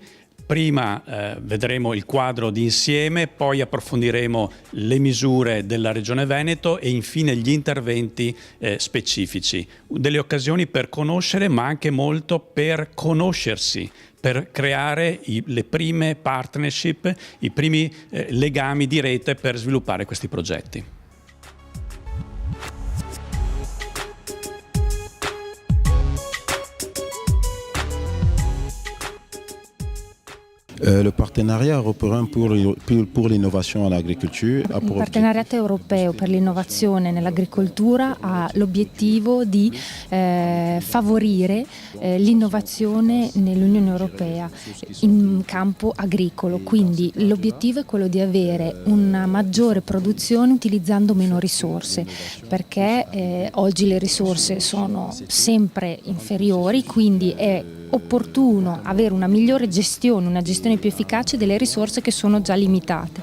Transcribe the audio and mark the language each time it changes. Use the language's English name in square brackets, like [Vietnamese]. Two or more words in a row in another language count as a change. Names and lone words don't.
[Italian] Prima vedremo il quadro di insieme, poi approfondiremo le misure della Regione Veneto e infine gli interventi specifici. Delle occasioni per conoscere, ma anche molto per conoscersi, per creare le prime partnership, i primi legami di rete per sviluppare questi progetti. [French] Le partenariat européen pour l'innovation en agriculture ha [Italian] Il partenariato europeo per l'innovazione nell'agricoltura ha l'obiettivo di favorire l'innovazione nell'Unione Europea in campo agricolo, quindi l'obiettivo è quello di avere una maggiore produzione utilizzando meno risorse, perché oggi le risorse sono sempre inferiori, quindi è opportuno avere una migliore gestione, una gestione più efficace delle risorse che sono già limitate.